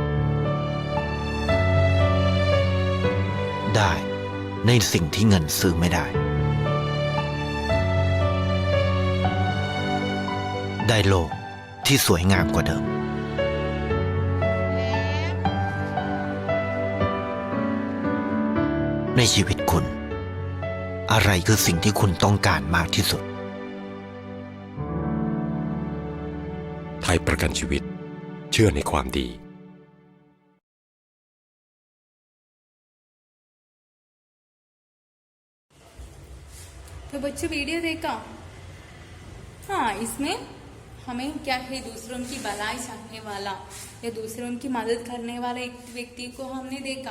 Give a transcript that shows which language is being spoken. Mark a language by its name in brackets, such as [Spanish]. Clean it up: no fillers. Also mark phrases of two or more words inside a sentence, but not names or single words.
[Thai] ได้ในสิ่งที่เงินซื้อไม่ได้ได้โลกที่สวยงามกว่าเดิมในชีวิตคุณอะไรคือสิ่งที่คุณต้องการมากที่สุด ไทยประกันชีวิตเชื่อในความดี [Hindi] तो बच्चों वीडियो देखा। हाँ, इसमें हमें क्या है, दूसरों की भलाई चाहने वाला या दूसरों की मदद करने वाला एक व्यक्ति को हमने देखा।